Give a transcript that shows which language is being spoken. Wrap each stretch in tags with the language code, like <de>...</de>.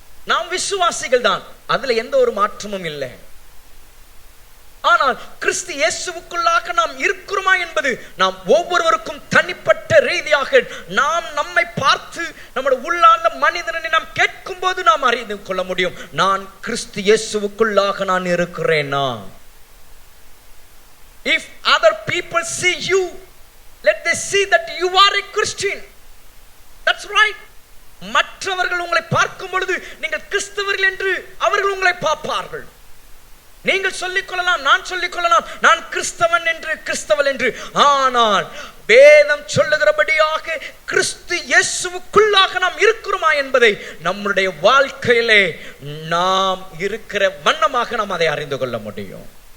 <ta>நாம் விசுவாசிகள் தான், அதுல எந்த ஒரு மாற்றமும் இல்லை. ஆனால் கிறிஸ்து இயேசுவுக்குள்ளாக நாம் இருக்கிறோமா என்பது நாம் ஒவ்வொருவருக்கும் தனிப்பட்ட ரீதியாக நாம் நம்மை பார்த்து நம்முடைய உள்ளார்ந்த மனிதனை நாம் கேட்கும் போது நாம் அறிந்து கொள்ள முடியும். நான் கிறிஸ்து இயேசுவுக்குள்ளாக நான் இருக்கிறேனா?</ta> <en>If other people see you, let they see that you are a Christian. That's right.</en> <ta>மற்றவர்கள் உங்களை பார்க்கும் பொழுது நீங்கள் கிறிஸ்தவர்கள் என்று அவர்கள் உங்களை பார்ப்பார்கள். நீங்கள் சொல்லிக் கொள்ளலாம், நான் சொல்லிக் கொள்ளலாம், நான் கிறிஸ்தவன் என்று, கிறிஸ்தவள் என்று. ஆனால் வேதம் சொல்லுகிறபடியாக கிறிஸ்து இயேசுவுக்குள்ளாக நாம் இருக்கிறோமா என்பதை நம்முடைய வாழ்க்கையிலே நாம் இருக்கிற வண்ணமாக நாம் அதை அறிந்து கொள்ள முடியும்.</ta>